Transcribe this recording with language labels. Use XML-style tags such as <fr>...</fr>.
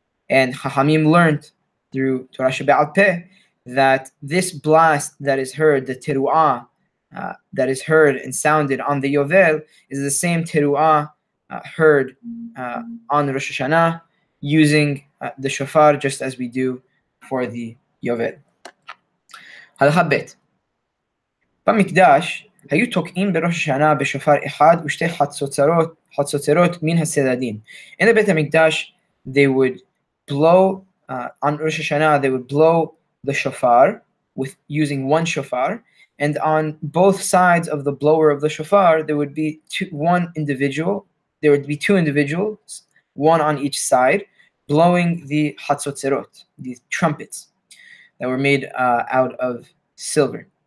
<en>And Chachamim learned through Torah Shebe'al Peh that this blast that is heard, the teruah that is heard and sounded on the Yovel, is the same teruah heard on Rosh Hashanah using the shofar, just as we do for the Yovel. Halacha Bet.</en> <he>במקדש היו תוקעים בראש השנה בשופר אחד ושתי חצוצרות מן הסדדים.</he> <en>In the Beit HaMikdash, they would blow, on Rosh Hashanah, they would blow the shofar using one shofar, and on both sides of the blower of the shofar, there would be two individuals, one on each side, blowing the hatzotzerot, these trumpets that were made out of silver.</en>